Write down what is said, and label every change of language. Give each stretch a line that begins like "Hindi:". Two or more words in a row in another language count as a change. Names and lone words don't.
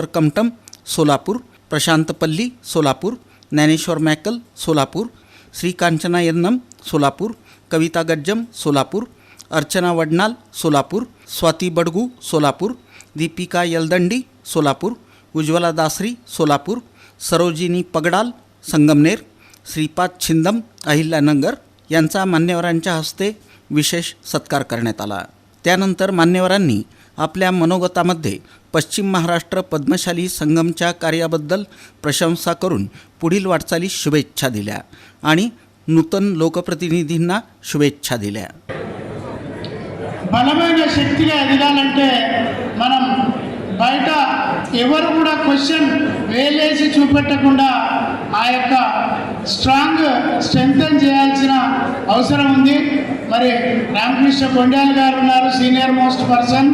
Marathi: कमटम सोलापूर, प्रशांत पल्ली सोलापूर, ज्ञानेश्वर मॅकल सोलापूर, श्रीकांचना यन्नम सोलापूर, कविता गज्जम सोलापूर, अर्चना वडनाल सोलापूर, स्वाती बडगू सोलापूर, दीपिका यलदंडी सोलापूर, उज्ज्वला दासरी सोलापूर, सरोजिनी पगडाल संगमनेर, श्रीपाद छिंदम अहिल्यानगर यांचा मान्यवरांच्या हस्ते विशेष सत्कार करण्यात आला। त्यानंतर मान्यवरांनी आपल्या मनोगतामध्ये पश्चिम महाराष्ट्र पद्मशाली संघमच्या कार्याबद्दल प्रशंसा करून पुढील वाटचालीस शुभेच्छा दिल्या आणि नूतन लोकप्रतिनिधींना शुभेच्छा दिल्या।
Telugu: బలమైన శక్తిగా ఎదగాలంటే మనం బయట ఎవరు కూడా క్వశ్చన్ వేలేసి చూపెట్టకుండా ఆ యొక్క స్ట్రెంగ్తన్ చేయాల్సిన అవసరం ఉంది. మరి రామకృష్ణ కొండ్యాల్ గారు ఉన్నారు,
English: senior most person.